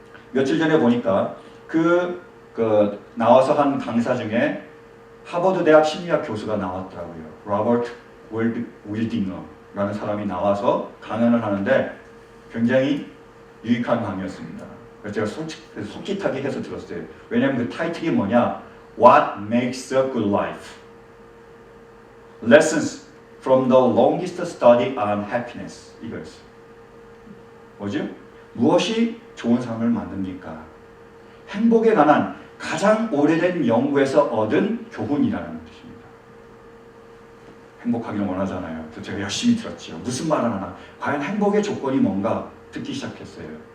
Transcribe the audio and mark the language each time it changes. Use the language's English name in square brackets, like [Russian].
[Korean] 며칠 전에 보니까 그 나와서 한 강사 중에 하버드 대학 심리학 교수가 나왔더라고요. 로버트 윌딩어라는 사람이 나와서 강연을 하는데 굉장히 유익한 강의였습니다. 그래서 제가 솔깃하게 해서 들었어요. 왜냐하면 그 타이틀이 뭐냐? [English] What makes a good life? Lessons from the longest study on happiness. [Korean] 이거였어요. 뭐죠? 무엇이 좋은 삶을 만듭니까? 행복에 관한 가장 오래된 연구에서 얻은 교훈이라는 뜻입니다. 행복하기를 원하잖아요. 그래서 제가 열심히 들었죠. 무슨 말을 하나? 과연 행복의 조건이 뭔가 듣기 시작했어요.